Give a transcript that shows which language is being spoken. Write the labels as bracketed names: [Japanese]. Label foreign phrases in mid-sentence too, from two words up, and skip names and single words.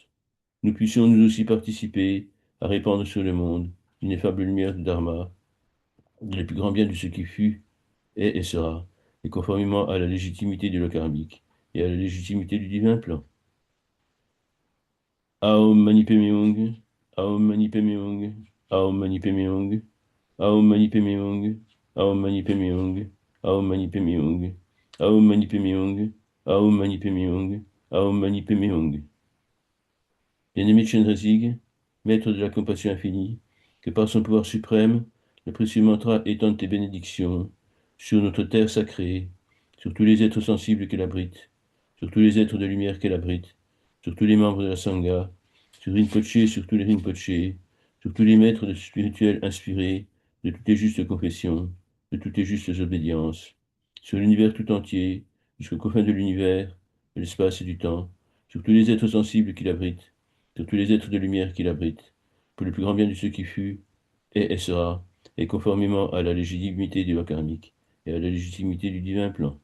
[French] Nous puissions nous aussi participer à répandre sur le monde l'ineffable lumière du Dharma, le plus grand bien de ce qui fut, est et sera, et conformément à la légitimité du lot karmique et à la légitimité du divin plan. [Sanskrit] Aum Mani Padme Hum, Aum Mani Padme Hum, Aum Mani Padme Hum, Aum Mani Padme Hum, Aum Mani Padme Hum, Aum Mani Padme Hum, Aum Mani Padme Hum, Aum Mani Padme Hum, Aum Mani Padme Hum. [French] Bien-aimé Chenrezig, maître de la compassion infinie, que par son pouvoir suprême, le précieux mantra étende tes bénédictions sur notre terre sacrée, sur tous les êtres sensibles qu'elle abrite, sur tous les êtres de lumière qu'elle abrite, sur tous les membres de la Sangha, sur Rinpoché, sur tous les Rinpoché, sur tous les maîtres de spirituels inspirés de toutes les justes confessions, de toutes les justes obédiences, sur l'univers tout entier, jusqu'aux confins de l'univers, de l'espace et du temps, sur tous les êtres sensibles qu'il abrite, sur tous les êtres de lumière qu'il abrite, pour le plus grand bien de ce qui fut, est et sera, et conformément à la légitimité du loi karmique et à la légitimité du divin plan.